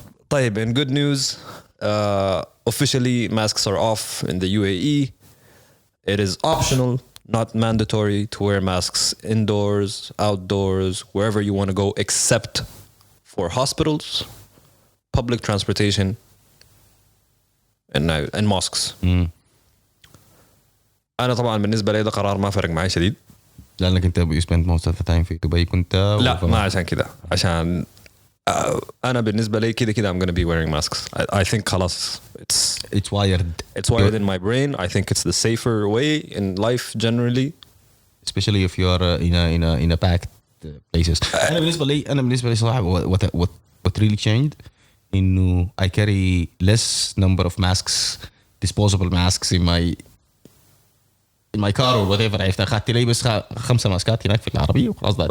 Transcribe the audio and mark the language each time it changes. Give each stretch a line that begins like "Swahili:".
Arabic: طيب
English: in good news, officially masks are off in the UAE. It is optional, not mandatory to wear masks indoors, outdoors, wherever you want to go, except for hospitals, public transportation, and mosques.
Arabic: أنا طبعا بالنسبة لي ده قرار ما فرق معي شديد. لأنك أنت
English: you spend most of the time
Arabic: في دبي كنت. لا ما عشان كده عشان أنا بالنسبة لي كده
English: I'm gonna be wearing masks. I think
Arabic: خلاص
English: it's wired in my brain. I think it's the safer way in life generally, especially if you are in a packed places.
Arabic: أنا بالنسبة لي صراحة
English: what really changed
Arabic: إنه
English: I carry less number of masks, disposable masks in my car or whatever.
Arabic: عرفت أخذت لي بس 5 ماسكات هناك في العربية وخلاص.